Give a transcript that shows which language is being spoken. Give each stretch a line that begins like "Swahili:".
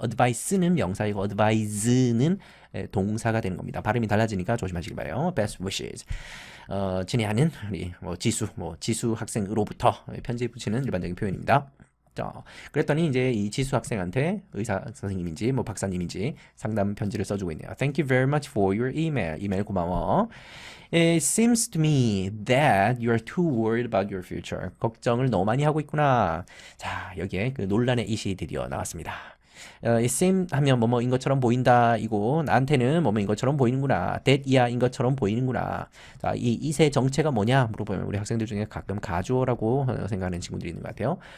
Korean: advice는 명사이고 advise는 동사가 되는 겁니다. 발음이 달라지니까 조심하시기 바라요.
English: best wishes.
Korean: 친애하는 우리 지수 학생으로부터 편지에 붙이는 일반적인 표현입니다. 그랬더니 이제 이 지수 학생한테 의사 선생님인지 박사님인지 상담 편지를 써주고 있네요.
English: Thank you very much for your email.
Korean: 이메일 고마워.
English: It seems to me that you are too worried about your future.
Korean: 걱정을 너무 많이 하고 있구나. 자, 여기에 그 논란의 이시 드디어 나왔습니다. it seem 하면 뭐뭐인 것처럼 보인다 이고 나한테는 뭐뭐인 것처럼 보이는구나. that이야인 것처럼 보이는구나. 자, 이 이세 정체가 뭐냐 물어보면 우리 학생들 중에 가끔 가주어라고 생각하는 친구들이 있는 것 같아요.